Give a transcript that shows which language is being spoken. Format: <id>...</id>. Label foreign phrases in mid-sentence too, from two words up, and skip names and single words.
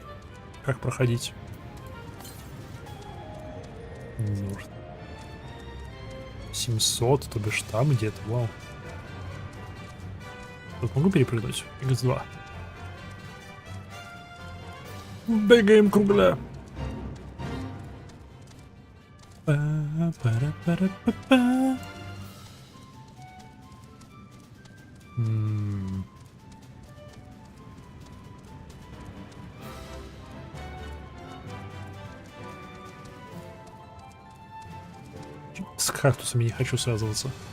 <ru>Как проходить. Норд. 700, то бишь там где-то, вау. Тут могу перепрыгнуть? X2. Бегаем кругля. Па-па-ра-па-ра-па-па. С кактусами не хочу связываться.</ru>